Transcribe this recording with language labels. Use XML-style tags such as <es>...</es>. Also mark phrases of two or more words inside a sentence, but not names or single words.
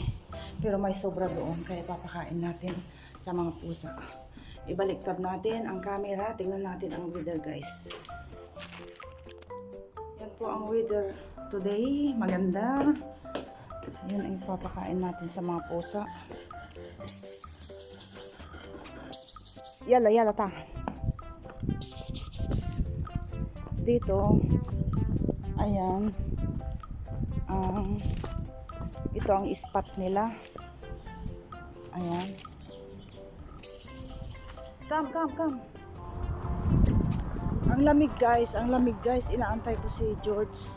<tl>Pero may sobra doon, kaya papakain natin sa mga pusa. Ibaliktad natin ang camera. Tingnan natin ang weather guys. Yan po ang</tl> <en>weather today.</en> <tl>Maganda. Yan ang papakain natin sa mga pusa. Pss, pss, pss, pss, pss, pss. Pss, pss, pss, pss. Yala, yala ta. Pss, pss, pss, pss, pss. Dito, ayan, ito ang spot nila. Ayan. Come. Ang lamig guys, Inaantay ko si George.</tl>